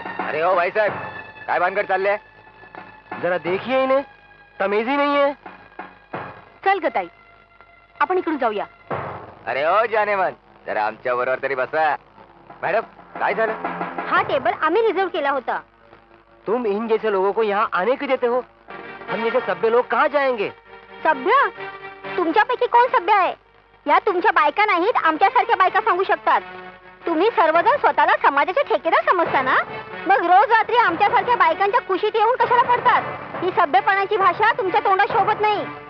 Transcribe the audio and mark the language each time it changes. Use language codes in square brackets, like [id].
[mr] अरे हो भाईसाहेब काय भानगड चाललंय? [hi] जरा देखिए इन्हें. तमीज ही नहीं है. [mr] चल ग ताई आपण इकडून जाऊया. अरे हो जानेमन जरा आमच्या बरोबर तरी बसा. मॅडम काय झालं? हा टेबल आम्ही रिझर्व केला होता. [hi] तुम इन जैसे लोगों को यहाँ आने क्यों देते हो? हम जैसे सभ्य लोग कहाँ जाएंगे? [mr] सभ्य? तुमच्यापैकी कोण सभ्य आहे? या तुमच्या बायका नाहीत आमच्यासारख्या बायका सांगू शकतात. तुम्ही सर्वजण स्वतःला समाजाचे ठेकेदार समजता ना? मग रोज रात्री आमच्यासारख्या बायकांच्या कुशीत येऊन कशाला पडतात? ही सभ्यपणाची भाषा तुमच्या तोंडात शोभत नाही.